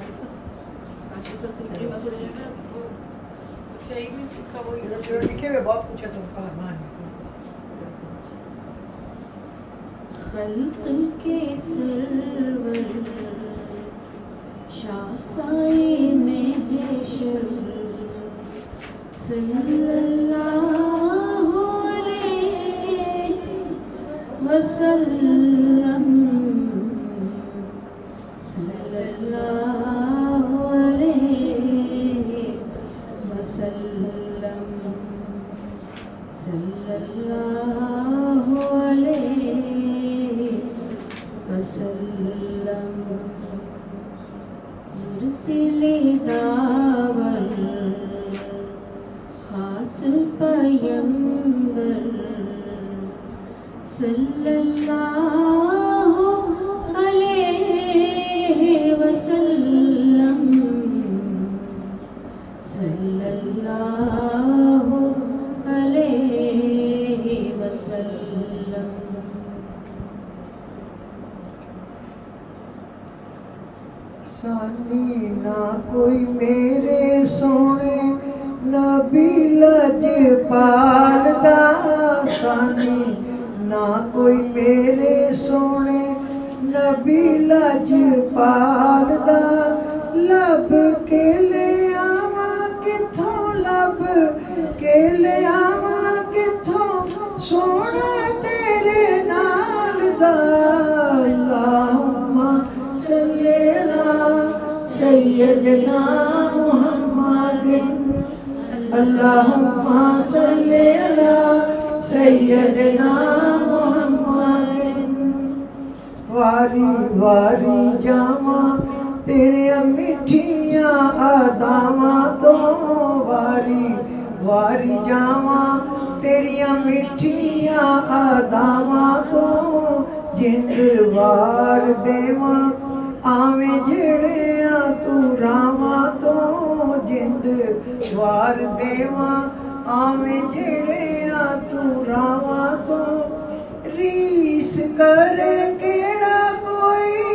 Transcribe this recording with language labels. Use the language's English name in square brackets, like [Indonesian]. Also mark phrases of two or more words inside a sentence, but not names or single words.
[Urdu] جو لکھے ہوئے بہت کچھ ہے تو کہانی خلق کے سرور شافعِ محشر [Arabic] صلى الله عليه وسلم صلى الله عليه وسلم صلى الله عليه وسلم [Urdu] مرسلِ داور خاص پیغمبر [Arabic] صلى الله عليه وسلم صلى الله عليه وسلم. [Punjabi] ثانی نہ کوئی میرے سوہنے نبی لجپال دا ثانی نہ کوئی میرے سوہنے نبی لجپال دا لب کے لے آواں کتھوں لب کے لے آواں کتھوں سوہنا تیرے نال دا [Arabic] اللهم صل على سيدنا محمد اللهم صل على سيدنا محمد. [Punjabi] واری واری جاواں تیرے مٹھیاں اداواں توں واری واری جاواں تیریاں مٹھیاں اداواں توں جند وار دیواں آوے جیہڑیاں تو راہواں توں جند وار دیواں آوے جیہڑیاں تو راہواں توں ریس کرے کیہڑا کوئی